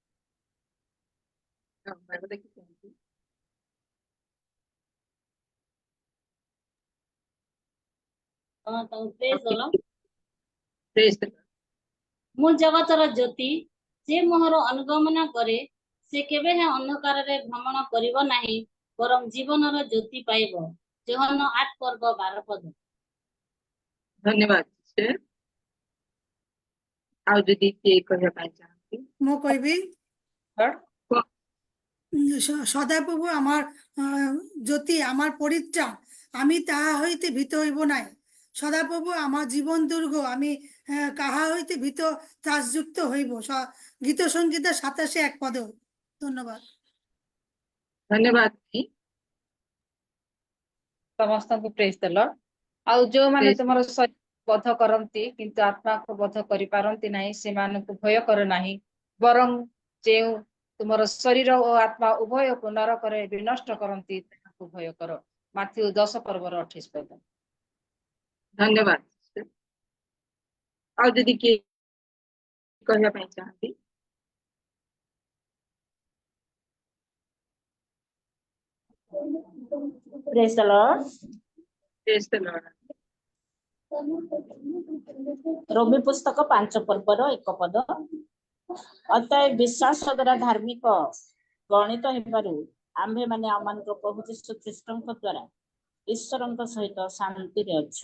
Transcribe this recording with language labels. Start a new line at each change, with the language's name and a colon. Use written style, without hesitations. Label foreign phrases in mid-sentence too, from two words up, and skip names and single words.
Odia: ମୁଁ ଜଗତର ଜ୍ୟୋତି, ଯେ ମୋହର ଅନୁଗମନ କରେ ସେ କେବେ ହେଁ ଅନ୍ଧକାରରେ ଭ୍ରମଣ କରିବ ନାହିଁ, ବରଂ ଜୀବନର ଜ୍ୟୋତି ପାଇବ। ଯୋହନ 8:12। ଧନ୍ୟବାଦ sister। ଆଉ ଯଦି କିଏ କହିବା ପାଇଁ ଚାହାନ୍ତି? ମୁଁ କହିବି
Bangla: সদাপ্রভু আমার জ্যোতি, আমার পরিত্রাণ, আমি তাহা হইতে ভীত হইব নাই। সদাপ্রভু আমার জীবন দুর্গ, আমি কাহা হইতে ভীত ত্রাসযুক্ত হইব। গীত সঙ্গীতের 27 পদ। ধন্যবাদ।
Odia: ଧନ୍ୟବାଦ ଦି। ସମସ୍ତଙ୍କୁ
English: praise the Lord.
Odia: ଆଉ ଯୋଉମାନେ Praise ତୁମର ଶରୀର ବଧ କରନ୍ତି କିନ୍ତୁ ଆତ୍ମାକୁ ବଧ କରିପାରନ୍ତି ନାହିଁ, ସେମାନଙ୍କୁ ଭୟ କର ନାହିଁ, ବରଂ ଯେଉଁ ତୁମର ଶରୀର ଓ ଆତ୍ମା ଉଭୟକୁ ନରକରେ ବିନଷ୍ଟ କରନ୍ତି ତାହାକୁ ଭୟ କର। ମାଥ୍ୟୁ 10:28। ଧନ୍ୟବାଦ। ଆଉ ଯଦି କିଏ କହିବା ପାଇଁ ଚାହାନ୍ତି?
English: Praise the Lord. Praise the Lord.
Odia: ରୋମୀ ପୁସ୍ତକ 5 ପର୍ବର 1 ପଦ। ଅତଏବ ବିଶ୍ୱାସ ଦ୍ୱାରା ଧାର୍ମିକ ଗଣିତ ହେବାରୁ ଆମ୍ଭେମାନେ ଆମମାନଙ୍କ ପ୍ରଭୁ ଯୀଶୁ ଖ୍ରୀଷ୍ଟଙ୍କ ଦ୍ୱାରା ଈଶ୍ୱରଙ୍କ ସହିତ ଶାନ୍ତିରେ ଅଛୁ।